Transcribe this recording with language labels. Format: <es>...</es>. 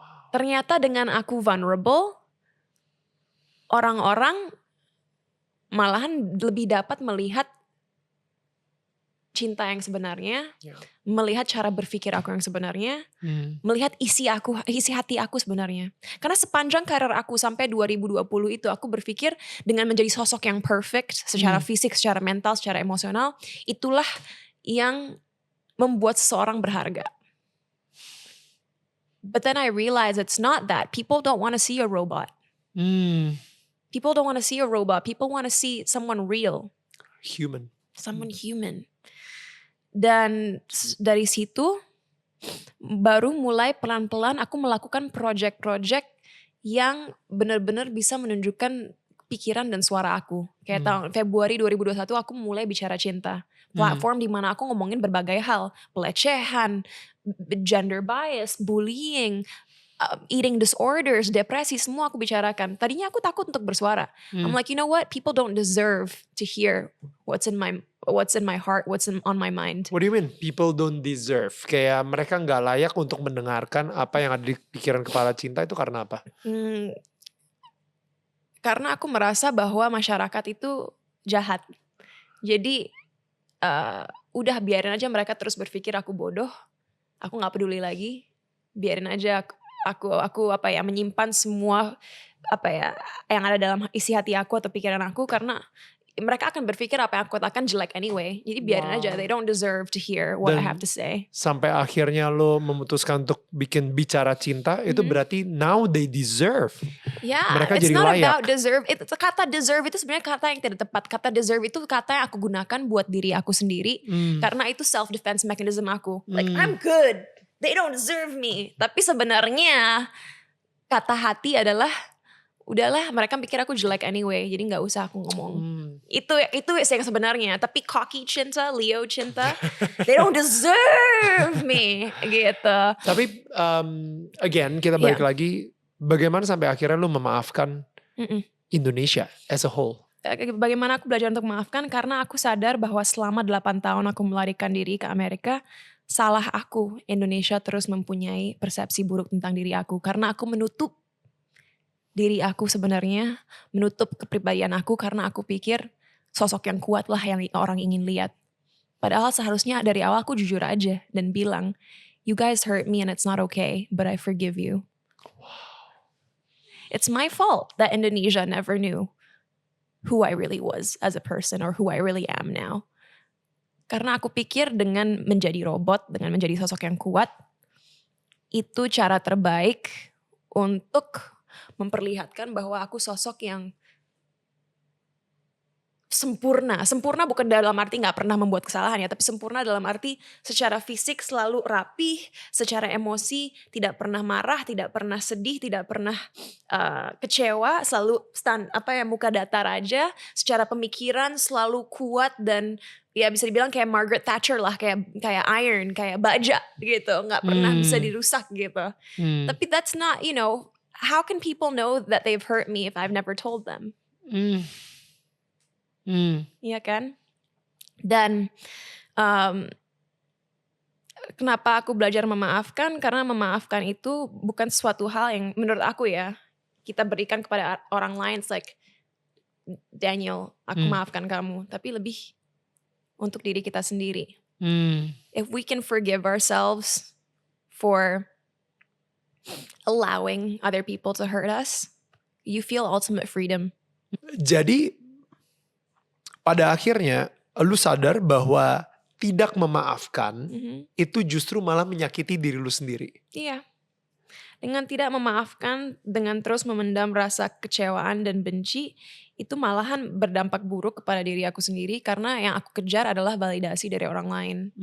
<id>Ternyata dengan aku vulnerable, orang-orang malahan lebih dapat melihat cinta yang sebenarnya, melihat cara berpikir aku yang sebenarnya, melihat isi hati aku sebenarnya. Karena sepanjang karir aku sampai 2020 itu aku berpikir dengan menjadi sosok yang perfect secara fisik, secara mental, secara emosional, itulah yang membuat seseorang berharga.</id> <en>But then I realized it's not that. People don't want to see a robot. People don't want to see a robot. People want to see someone real. Human. Someone human.</en> <id>Dan dari situ baru mulai pelan-pelan aku melakukan project-project yang benar-benar bisa menunjukkan pikiran dan suara aku. Kayak tahun Februari 2021 aku mulai bicara cinta. Platform di mana aku ngomongin berbagai hal, pelecehan, gender bias, bullying, eating disorders, depresi, semua aku bicarakan. Tadinya aku takut untuk bersuara.</id> <en>I'm like, you know what? People don't deserve to hear what's in my heart, what's on my mind. What do you mean? People don't deserve.</en> <id>Kayak mereka gak layak untuk mendengarkan apa yang ada di pikiran kepala cinta itu karena apa? Karena aku merasa bahwa masyarakat itu jahat. Jadi udah biarin aja mereka terus berpikir aku bodoh. Aku gak peduli lagi. Biarin aja aku menyimpan semua yang ada dalam isi hati aku atau pikiran aku, karena mereka akan berpikir apa yang aku katakan jelek anyway. Jadi biarin aja,</id> <en>they don't deserve to hear what I have to say.</en> <id>Sampai akhirnya lo memutuskan untuk bikin bicara cinta, itu berarti</id> <en>now they deserve. Yeah,</en> <id>mereka</id> <en>it's</en> <id>jadi</id> <en>not</en> <id>layak.</id> <en>about deserve.</en> <id>Kata deserve itu sebenarnya kata yang tidak tepat. Kata deserve itu kata yang aku gunakan buat diri aku sendiri. Karena itu self defense mechanism aku.</id> <en>Like I'm good, they don't deserve me.</en> <id>Tapi sebenarnya kata hati adalah udahlah, mereka pikir aku jelek anyway, jadi nggak usah aku ngomong. Itu yang sebenarnya. Tapi cocky cinta, Leo cinta,</id> <en>they don't deserve me</en> <id>gitu. Tapi again kita balik lagi, bagaimana sampai akhirnya lu memaafkan Indonesia</id> <en>as a whole?</en> <id>Bagaimana aku belajar untuk memaafkan? Karena aku sadar bahwa selama 8 tahun aku melarikan diri ke Amerika, salah aku Indonesia terus mempunyai persepsi buruk tentang diri aku. Karena aku menutup diri aku sebenarnya, menutup kepribadian aku karena aku pikir sosok yang kuat lah yang orang ingin lihat. Padahal seharusnya dari awal aku jujur aja dan bilang,</id> <en>you guys hurt me and it's not okay, but I forgive you. Wow. It's my fault that Indonesia never knew who I really was as a person or who I really am now.</en> <id>Karena aku pikir dengan menjadi robot, dengan menjadi sosok yang kuat, itu cara terbaik untuk memperlihatkan bahwa aku sosok yang sempurna. Sempurna bukan dalam arti gak pernah membuat kesalahan ya, tapi sempurna dalam arti secara fisik selalu rapih, secara emosi tidak pernah marah, tidak pernah sedih, tidak pernah kecewa, selalu muka datar aja. Secara pemikiran selalu kuat dan ya bisa dibilang kayak Margaret Thatcher lah, kayak iron, kayak baja gitu, nggak pernah bisa dirusak gitu. Tapi</id> <en>that's not, how can people know that they've hurt me if I've never told them?</en> <id>Iya kan? Dan kenapa aku belajar memaafkan? Karena memaafkan itu bukan suatu hal yang menurut aku ya kita berikan kepada orang lain.</id> <en>It's like,</en> <id>Daniel, aku maafkan kamu. Tapi lebih untuk diri kita sendiri.</id> <en>If we can forgive ourselves for allowing other people to hurt us, you feel ultimate freedom.</en> <id>Jadi pada akhirnya lu sadar bahwa tidak memaafkan itu justru malah menyakiti diri lu sendiri. Iya. Dengan tidak memaafkan, dengan terus memendam rasa kecewaan dan benci, itu malahan berdampak buruk kepada diri aku sendiri karena yang aku kejar adalah validasi dari orang lain.</id>